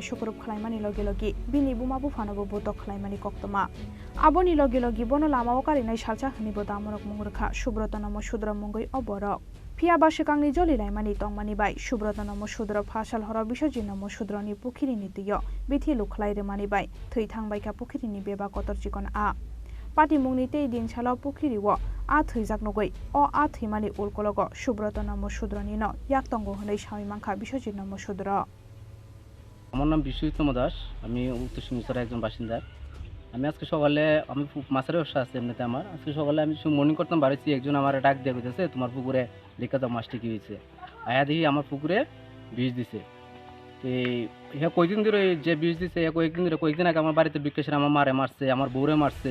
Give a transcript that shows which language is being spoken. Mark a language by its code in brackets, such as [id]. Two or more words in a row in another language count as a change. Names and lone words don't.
[trp] सुकुरुब खलायमानि लगे लगे बिनि बुमा बुफानोबो बुतक खलायमानि कक्तमा आबनि लगे लगे बनो लामाव कारिनाय सालसा हनिबो दामरक मुंगरखा सुब्रत नमशुद्र मुंगै अबरक फियाबा शिकांगनि जलिलायमानि तंमानि बाय सुब्रत नमशुद्र फासाल हर बिसजित नमशुद्रनि पुखिरिनि दैयाव बिथेलु खलायरो मानिबाय थै थांबायखा पुखिरिनि बेबा कतर चिकन आ पाटिमुंनि तै दिन सालाव पुखिरिव आ थैजाक नगै अ आ थैमानि उलकलग सुब्रत नमशुद्रनि न याक्तंग हनै सामिमांखा बिसजित नमशुद्र। [bn] আমার নাম বিশ্বজিৎ দাস, আমি উত্তর সিংহচরের একজন বাসিন্দা। আমি আজকে সকালে আমি মাছের ব্যবসা আছে এমনিতে আমার। আজকে সকালে আমি মর্নিং করতাম বাড়িছি, একজন আমার ডাক দিয়ে কইতেছে তোমার পুকুরে লেখা দাও মাছটি কি হয়েছে। আয়া দেখি আমার পুকুরে বিষ দিছে। তো ইহা কয়েকদিন ধরে যে বিষ দিছে কয়েকদিন আগে আমার বাড়িতে বিকাশের আমার মারে মারছে, আমার বউরে মারছে।